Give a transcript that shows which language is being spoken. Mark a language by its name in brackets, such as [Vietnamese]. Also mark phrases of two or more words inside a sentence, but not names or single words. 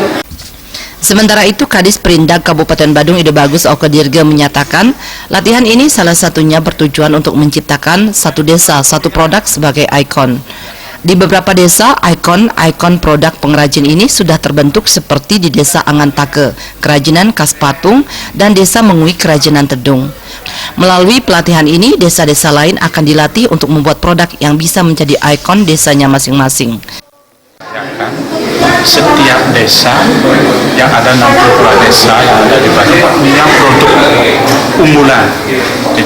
[Indonesian] Sementara itu, Kadis Perindak Kabupaten Badung Ida Bagus Okedirge menyatakan latihan ini salah satunya bertujuan untuk menciptakan satu desa, satu produk sebagai ikon. Di beberapa desa, ikon produk pengrajin ini sudah terbentuk seperti di Desa Angantake, kerajinan khas patung, dan Desa Mengui, kerajinan tedung. Melalui pelatihan ini, desa-desa lain akan dilatih untuk membuat produk yang bisa menjadi ikon desanya masing-masing. Setiap desa yang ada 62 desa yang ada di Badung punya produk unggulan, gitu.